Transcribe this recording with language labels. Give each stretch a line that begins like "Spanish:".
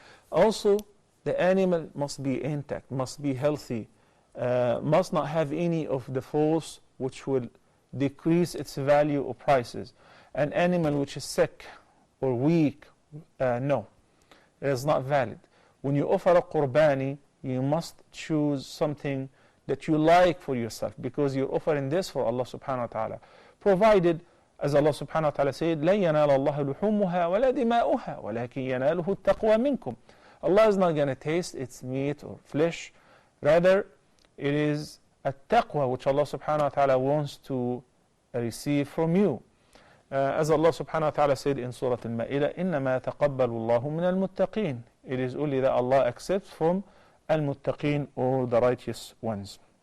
English: Also, the animal must be intact, must be healthy, must not have any of the faults which will decrease its value or prices. An animal which is sick or weak, no, it is not valid. When you offer a qurbani, you must choose something that you like for yourself, because you're offering this for Allah subhanahu wa ta'ala. Provided, as Allah subhanahu wa ta'ala said,
Arabic: لَن يَنَالَ اللَّهُ لُحُومُهَا وَلَا دِمَاؤُهَا وَلَكِنْ يَنَالُهُ التَّقْوَى مِنْكُمْ.
English: Allah is not going to taste its meat or flesh. Rather, it is a taqwa which Allah subhanahu wa ta'ala wants to receive from you. As Allah subhanahu wa ta'ala said in Surah Al-Ma'idah,
Arabic: إِنَّمَا تَقَبَّلُ اللَّهُ مِنَ الْمُتَّقِينَ.
English: It is only that Allah accepts from al-muttaqeen, or the righteous ones.